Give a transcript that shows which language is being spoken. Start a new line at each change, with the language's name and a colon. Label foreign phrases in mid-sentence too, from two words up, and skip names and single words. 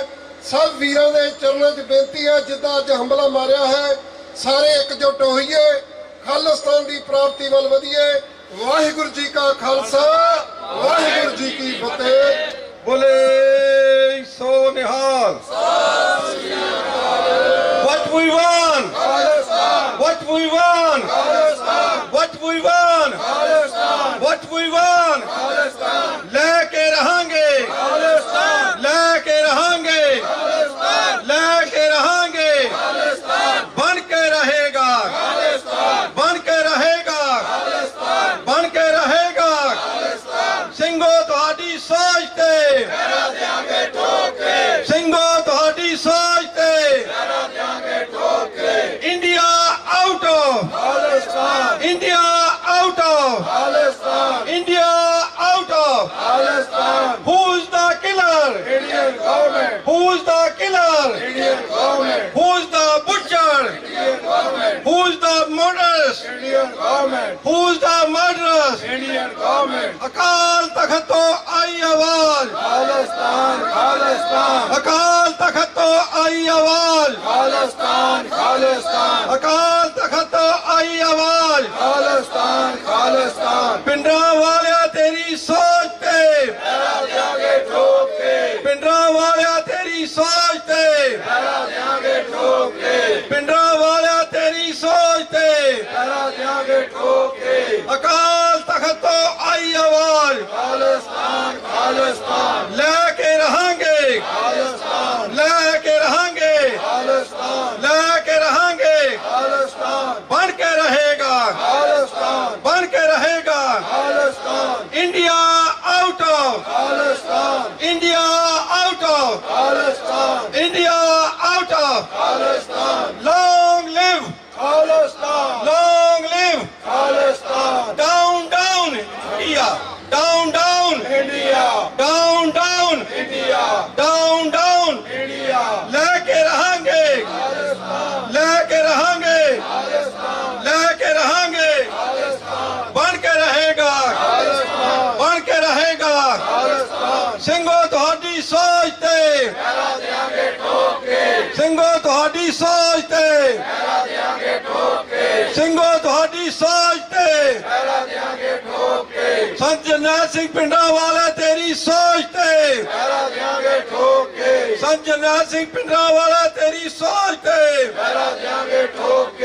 Punjabi: ਸਭ ਵੀਰਾਂ ਦੇ ਚਰਨਾਂ 'ਚ ਬੇਨਤੀ ਹੈ, ਜਿੱਦਾਂ ਅੱਜ ਹਮਲਾ ਮਾਰਿਆ ਹੈ, ਸਾਰੇ ਇਕਜੁੱਟ ਹੋਈਏ, ਖਾਲਿਸਤਾਨ ਦੀ ਪ੍ਰਾਪਤੀ ਵੱਲ ਵਧੀਏ। ਵਾਹਿਗੁਰੂ ਜੀ ਕਾ ਖਾਲਸਾ, ਵਾਹਿਗੁਰੂ ਜੀ ਕੀ ਫਤਿਹ। ਬੋਲੇ ਸੋ ਨਿਹਾਲ।
English: What we want, what we want, what we want, what we want,
Punjabi: ਲੈ ਕੇ ਰਹਾਂਗੇ, ਲੈ ਕੇ ਰਹਾਂਗੇ, ਲੈ ਕੇ ਰਹਾਂਗੇ, ਬਣ ਕੇ ਰਹੇਗਾ, ਬਣ ਕੇ ਰਹੇਗਾ, ਬਣ ਕੇ ਰਹੇਗਾ। ਸਿੰਘੋ ਤੁਹਾਡੀ ਸੋਚ ਤੇ, ਸਿੰਘੋ ਤੁਹਾਡੀ ਸੋਚ ਤੇ,
English: India out of Palestine, India out of Palestine, India out of Palestine. Who's the killer? Indian government. Who's the killer? Indian government. Who's the butcher? Indian government. Who's the murderers? Indian government. Who's the murderers? Indian government.
Punjabi: ਅਕਾਲ ਤਖ਼ਤ ਤੋਂ ਆਈ ਆਵਾਜ਼, Palestine, Palestine. ਅਕਾਲ ਤਖ਼ਤ ਤੋਂ ਆਈ ਆਵਾਜ਼, Palestine, Palestine. ਅਕਾਲ ਤਖ਼ਤ ਤੋਂ ਆਈ ਆਵਾਜ਼, Palestine, Palestine. ਪਿੰਡਰਾਂ ਵਾਲਿਆ ਤੇਰੀ ਸੋਚ ਤੇ ਪੈਰਾ ਦੇਂਗੇ ਠੋਕ ਕੇ, ਪਿੰਡਰਾਂ ਵਾਲਿਆ ਤੇਰੀ ਸੋਚ ਤੇ ਪੈਰਾ ਦੇਂਗੇ ਠੋਕ ਕੇ, ਪਿੰਡਰਾਂ ਵਾਲਿਆ ਤੇਰੀ ਸੋਚ ਤੇ ਪੈਰਾ ਦੇਂਗੇ ਠੋਕ ਕੇ। ਅਕਾਲ ਤਖ਼ਤ ਤੋਂ ਆਈ ਆਵਾਜ਼, Palestine, Palestine.
Hindi: लेके रहेंगे, Palestine. लेके रहेंगे, Palestine. लेके रहेंगे, Palestine. बन के रहेगा, Palestine. बन के रहेगा,
English: Palestine. India out of Palestine. India out of Palestine. India out of Palestine. Long live Palestine. Long live Palestine. Down, down India. Down, down India. Down, down India. Down, down India.
Hindi: लेके रहेंगे, Palestine. लेके रहेंगे, Palestine. लेके रहेंगे, Palestine. बन के रहेगा, Palestine. बन के रहेगा, Palestine.
Punjabi: ਸਿੰਘੋ ਤੁਹਾਡੀ ਸੋਚ ਤੇ ਪੈਰਾ ਦੇਂਗੇ ਠੋਕ ਕੇ, ਸਿੰਘੋ ਤੁਹਾਡੀ ਸੋਚ ਤੇ ਪੈਰਾ ਦੇਂਗੇ ਠੋਕ ਕੇ, ਸਿੰਘੋ ਤੁਹਾਡੀ ਸੋਚ ਤੇ ਪੈਰਾ ਦੇਂਗੇ ਠੋਕ ਕੇ। ਸੰਤ ਜਰਨੈਲ ਸਿੰਘ ਪਿੰਡਰਾਂ ਵਾਲੇ ਤੇਰੀ ਸੋਚ ਤੇ ਪੈਰਾ ਦੇਂਗੇ ਠੋਕ ਕੇ, ਸੰਤ ਜਰਨੈਲ ਸਿੰਘ ਪਿੰਡਰਾਂ ਵਾਲੇ ਤੇਰੀ ਸੋਚ ਤੇ ਪੈਰਾ ਦੇਂਗੇ ਠੋਕ ਕੇ।